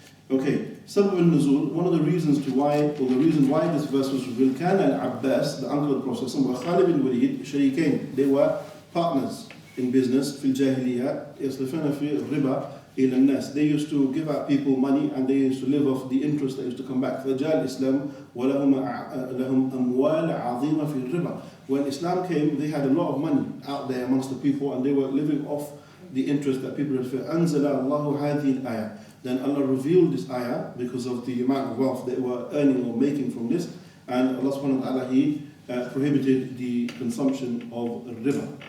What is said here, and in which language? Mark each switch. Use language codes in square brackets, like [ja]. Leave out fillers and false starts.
[en] Okay, Sabab al-Nuzul, one of the reasons why this verse was revealed, [ar] كان العباس, [en] the uncle of the Prophet, [ar] وخالد بن وليد شريكين, [en] they were partners in business [ar] في الجاهلية يصرفون في الربا إلى الناس. [en] They used to give out people money and they used to live off the interest that used to come back. [ar] فجاء الإسلام ولهم أموال عظيمة في الربا. [en] When Islam came, they had a lot of money out there amongst the people and they were living off the interest that people had. [ar] فأنزل الله هذه الآية. [en] Then Allah revealed this ayah because of the amount of wealth they were earning or making from this, and Allah subhanahu wa ta'ala, He prohibited the consumption of riba.